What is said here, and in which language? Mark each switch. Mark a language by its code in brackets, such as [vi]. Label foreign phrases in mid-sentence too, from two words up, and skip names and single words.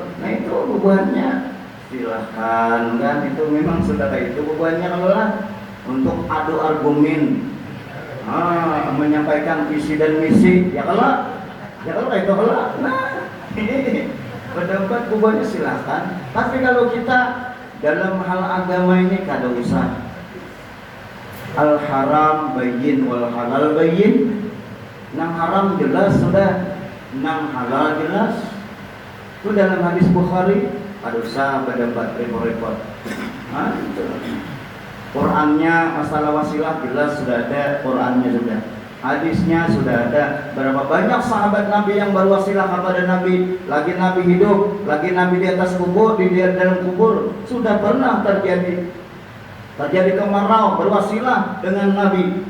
[id] Nah itu bebannya, silahkan kan, itu memang sudah kayak itu bebannya kalau lah untuk adu argumen, menyampaikan visi dan misi, ya kalau itu kalau, nah berdebat bebannya silahkan. Tapi kalau kita dalam hal agama ini [bjn] kada usah. [ar] الحرام بين والحلال بين. [bjn] Nang haram jelas sudah, nang halal jelas. [id] Itu dalam hadis Bukhari. Ada usah berdebat repot-repot. Qurannya masalah wasilah jelas sudah ada, Qurannya sudah, hadisnya sudah ada. Berapa banyak sahabat Nabi yang berwasilah kepada Nabi, lagi Nabi hidup, lagi Nabi di atas kubur, di dalam kubur, sudah pernah terjadi kemarau, berwasilah dengan Nabi.